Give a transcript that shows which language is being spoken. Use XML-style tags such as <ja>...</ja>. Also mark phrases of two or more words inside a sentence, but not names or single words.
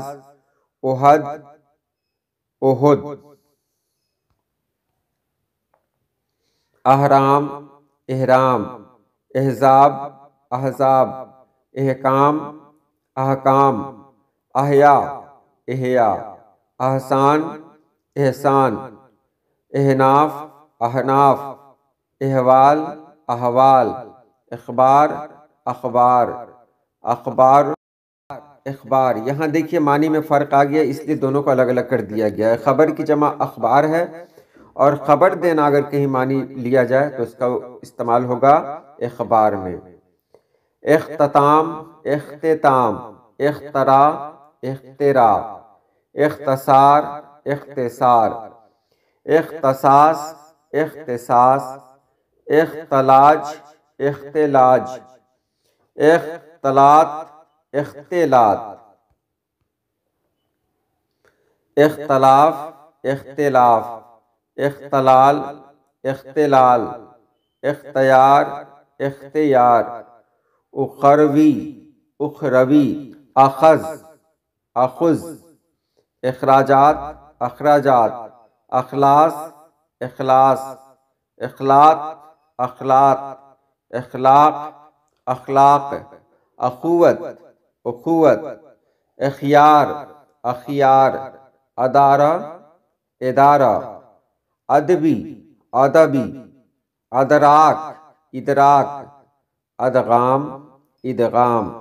<ur>احد، احد۔ احرام، احرام، احزاب، احزاب، احکام، احکام، احیا، احیا، احسان، احسان، احناف، احناف، احوال، احوال، اخبار، اخبار، اخبار، اخبار۔ یہاں دیکھیے معنی میں فرق آ گیا، اس لیے دونوں کو الگ الگ کر دیا گیا ہے۔ خبر کی جمع اخبار ہے، اور خبر دینا اگر کہیں معنی لیا جائے تو اس کا استعمال ہوگا اخبار میں۔ اختتام، اختتام، اختراع، اختراع، اختصار، اختصار، اختصاص، اختصاص، اختلاج، اختلاج، اختلاط، اختلاط، اختلاف، اختلاف، اختلال، اختلال، اختیار، اختیار، اخروی، اخروی، اخذ، اخذ، اخراجات، اخراجات، اخلاص، اخلاص، اخلاق، اخلاق، اخلاق، اخلاق، اخوت، اخوت، اخیار، اخیار، ادارہ، ادارہ، ادبی، ادبی، ادراک، ادراک، ادغام، ادغام،</ur>